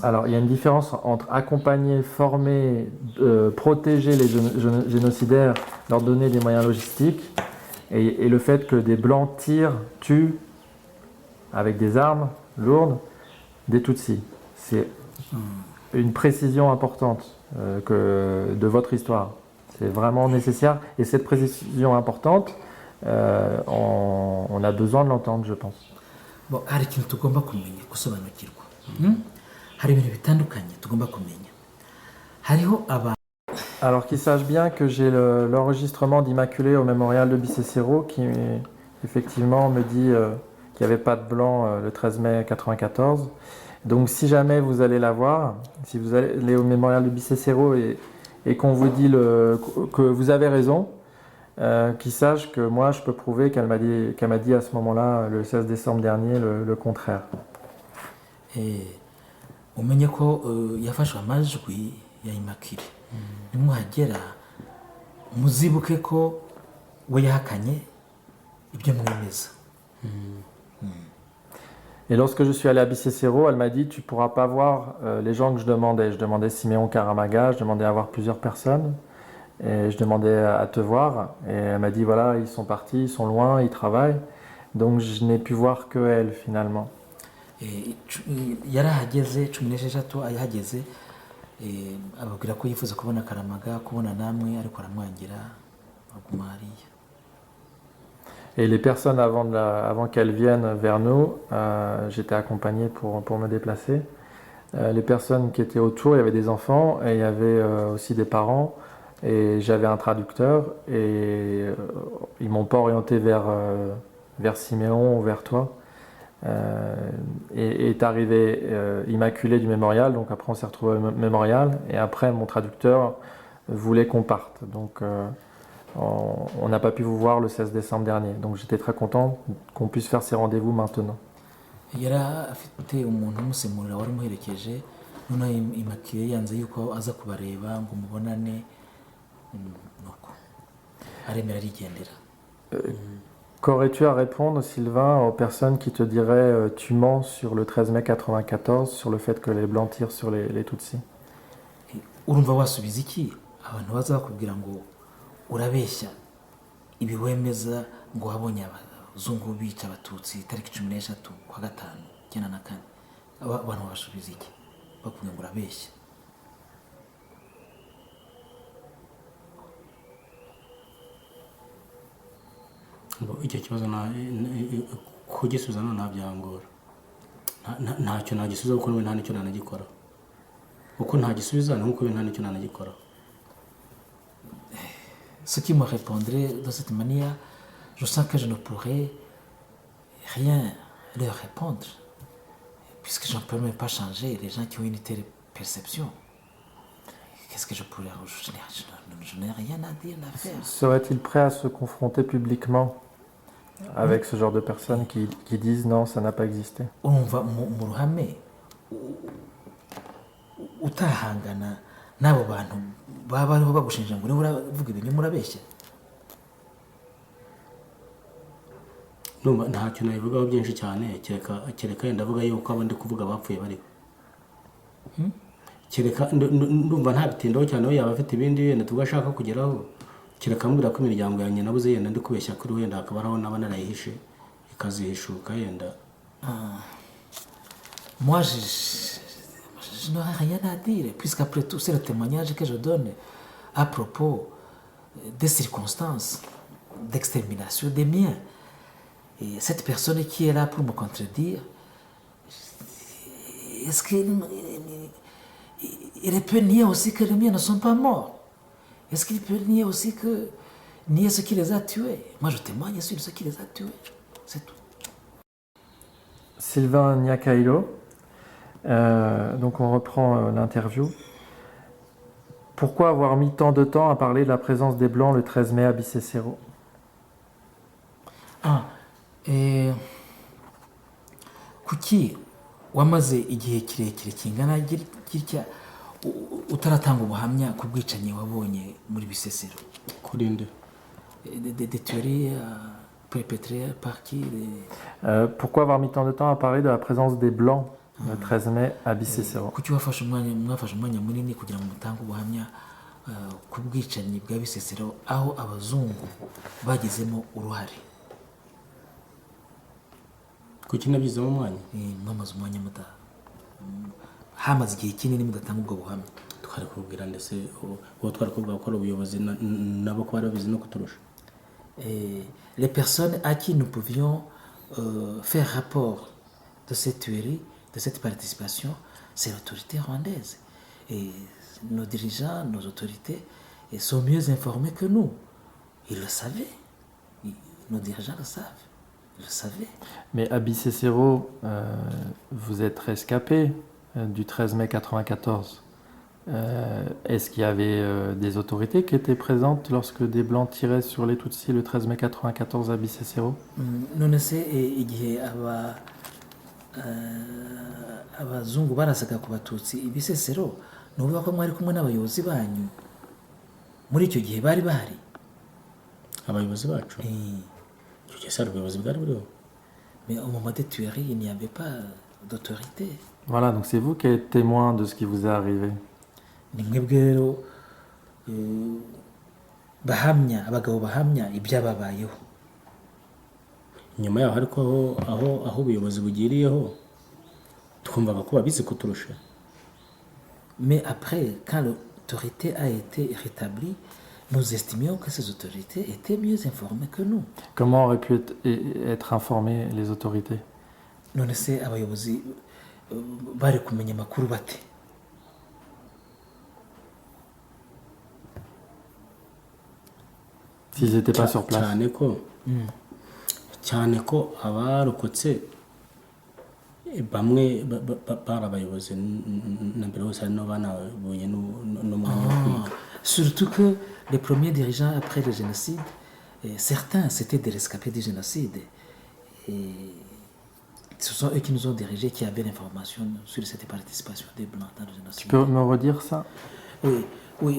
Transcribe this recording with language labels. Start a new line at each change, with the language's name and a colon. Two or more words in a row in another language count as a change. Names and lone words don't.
French: Alors, il y a une différence entre accompagner, former, protéger les génocidaires, leur donner des moyens logistiques, et le fait que des Blancs tuent avec des armes lourdes des Tutsis. C'est une précision importante de votre histoire. C'est vraiment nécessaire. Et cette précision importante, on a besoin de l'entendre, je pense. Bon,
Kinyarwanda: hari ikintu tugomba kumenya gusobanukirwa. Hari ibintu bitandukanye tugomba kumenya. Hariho abantu.
French: Alors qu'ils sachent bien que j'ai l'enregistrement d'Immaculée au mémorial de Bicécero qui effectivement me dit qu'il n'y avait pas de blanc le 13 mai 1994. Donc si jamais vous allez la voir, si vous allez au mémorial de Bicécero et qu'on vous dit que vous avez raison, qu'ils sachent que moi je peux prouver qu'elle m'a dit à ce moment-là, le 16 décembre dernier, le contraire.
Kinyarwanda: Umenye ko yafashwe amajwi ya Immaculée. Nimuhagera muzibuke ko we yahakanye ibyo mwemeza.
French: Et lorsque je suis allé à Bicécero, elle m'a dit tu ne pourras pas voir les gens que je demandais. Je demandais Siméon Karamaga, je demandais à voir plusieurs personnes et je demandais à te voir. Et elle m'a dit voilà, ils sont partis, ils sont loin, ils travaillent. Donc je n'ai pu voir que elle finalement.
Kinyarwanda: Yarahageze 16 ayahageze ababwira ko yifuza kubona Karamaga, kubona namwe, ariko aramwangira aguma hariya.
French: Et les personnes avant qu'elles viennent vers nous, j'étais accompagné pour me déplacer. Les personnes qui étaient autour, il y avait des enfants et il y avait aussi des parents et j'avais un traducteur et ils m'ont pas orienté vers Siméon ou vers toi. Et est arrivé Immaculée du mémorial, donc après on s'est retrouvé au mémorial et après mon traducteur voulait qu'on parte. Donc on n'a pas pu vous voir le 16 décembre dernier. Donc j'étais très content qu'on puisse faire ces rendez-vous maintenant.
Kinyarwanda: Yara afite umuntu umusemurira wari muherekeje none Immaculée yanze yuko aza kubareba ngo mubonane nuko aremera arigendera.
French: Qu'aurais-tu à répondre, Sylvain, aux personnes qui te diraient tu mens sur le 13 mai 1994 sur le fait que les Blancs tirent sur les Tutsis?
Kinyarwanda: Urumva wasubiza iki abantu bazakubwira ngo urabeshya ibi wemeza ngo habonye abazungu bica abatutsi tariki 13 kwa gatanu 1994 abantu basubiza iki bakubwira ngo urabeshya? Icyo kibazo kugisubiza ntabyangora, ntacyo nagisubiza kuko nta nicyo nanagikora, uko ntagisubiza nuko nta nicyo nanagikora.
French: Ce qui me répondrait de cette manière, je sens que je ne pourrais rien leur répondre puisque je ne peux même pas changer les gens qui ont une telle perception. qu'est-ce que je pourrais... Je n'ai rien à dire, à faire. Serait-il prêt à se confronter publiquement avec ce genre de personnes qui disent non, ça n'a pas existé?
Kinyarwanda: urumva mu ruhame utahangana n'abo bantu baba bariho bagushinja ngo niba uravuga ibintu murabeshya. Numva ntacyo nabivugaho byinshi cyane, kereka yenda avuga yuko abo ndi kuvuga bapfuye bariho. Kereka ndumva ntabitindaho cyane, we yaba afite ibindi yenda tugashaka kugeraho, kereka ambwira ko imiryango yanjye nabuze yenda ndi kubeshya kuri wenda hakaba hariho naba narayihishe ikazihishuka yenda.
French: Moi, je n'aurais rien à dire, puisqu'après tout, c'est le témoignage que je donne à propos des circonstances d'extermination des miens. Et cette personne qui est là pour me contredire, est-ce qu'il peut nier aussi que les miens ne sont pas morts? Est-ce qu'il peut nier aussi que nier ce qui les a tués? Moi, je témoigne sur ce qui les a tués. C'est tout. Sylvain Nyakailo, donc on reprend l'interview. Pourquoi avoir mis tant de temps à parler de la présence des Blancs le 13 mai à Bicécero?
Kinyarwanda: Kuki wamaze igihe kirekire kingana gitya utaratanga ubuhamya ku bwicanyi wabonye muri Bisesero? Kuri nde?
French: Des tueries perpétrées par qui? Pourquoi avoir mis tant de temps à parler de la présence des Blancs le 13 mai à Bicécero?
Kinyarwanda: Kuki mwafashe umwanya munini kugira ngo mutange ubuhamya ku bwicanyi bwa Bisesero aho abazungu bagizemo uruhare? Kuki nabizemo umwanya? Mwamaze umwanya hamaze igihe kinini mudatanga ubwo buhamya. Twari kubwira ndetse uwo twari kuvuga ko ari ubuyobozi nabo ko bari babizi no kuturusha.
French: Les personnes à qui nous pouvions faire rapport de cette tuerie, de cette participation, c'est l'autorité rwandaise. Et nos dirigeants, nos autorités sont mieux informés que nous. Ils le savaient. Nos dirigeants le savent. Ils le savaient. Mais à Bicécero, vous êtes rescapé du 13 mai 1994. Est-ce qu'il y avait des autorités qui étaient présentes lorsque des Blancs tiraient sur les Tutsis le 13 mai 1994 à Bicécero?
Kinyarwanda: None se igihe abazungu barasaga ku Batutsi i Bisesero, ni ukuvuga ko mwari kumwe n'abayobozi banyu muri icyo gihe bari bahari? Abayobozi bacu? Icyo gihe sari ubuyobozi bwari buriho.
French: Mais au moment des tueries, il n'y avait pas d'autorité. Voilà, donc c'est vous qui êtes témoin de ce qui vous est arrivé.
Kinyarwanda: Ni mwebwe rero bahamya, abagabo bahamya ibyababayeho. Nyuma yaho ariko aho ubuyobozi bugiriyeho twumvaga ko babizi kuturusha.
French: Mais après, quand l'autorité a été rétablie, nous estimions que ces autorités étaient mieux informées que nous. Comment auraient pu être informées les autorités?
Kinyarwanda: None se abayobozi bari kumenya amakuru bate?
French: S'ils n'étaient pas sur place.
Kinyarwanda: cyane ko abarokotse bamwe bari abayobozi na mbere hose hari n'abanabonye n'umwanya.
French: Surtout que les premiers dirigeants après le génocide, certains c'était des rescapés du génocide. Et ce sont eux qui nous ont dirigés, qui avaient l'information sur cette participation des Blancs dans le génocide. Tu peux me redire ça? Oui.